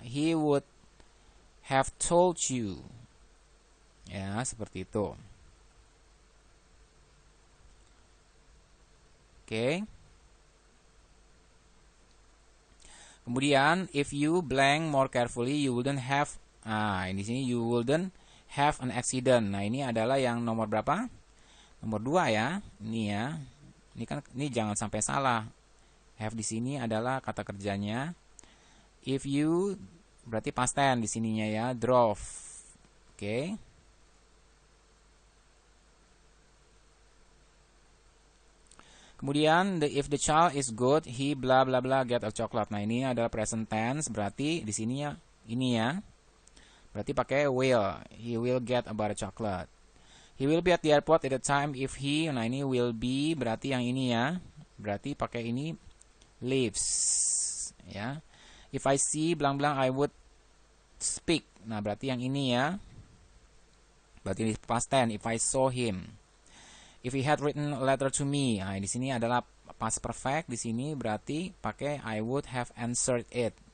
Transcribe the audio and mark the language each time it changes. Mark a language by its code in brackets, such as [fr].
[en] He would have told you. [id] Ya, seperti itu. Oke. [en] Kemudian if you blank more carefully you wouldn't have. [id] Nah, di sini [en] you wouldn't have an accident. [id] Nah, ini adalah yang nomor berapa? Nomor 2 ya. Ini ya. Ini jangan sampai salah. Have di sini adalah kata kerjanya. If you berarti past tense di sininya ya, drove. Oke. [en] Kemudian if the child is good, he bla bla bla get a chocolate. [id] Nah, ini adalah present tense, berarti di sininya ini ya. Berarti pakai will. [en] He will get a bar chocolate. He will be at the airport at the time if he. [id] Nah, ini will be berarti yang ini ya. Berarti pakai ini leaves. Ya. [en] If I see blank blank I would speak. [id] Nah, berarti yang ini ya. [en] Berarti past tense if I saw him. If he had written a letter to me. [id] Nah, di sini adalah past perfect. Di sini berarti pakai [en] I would have answered it.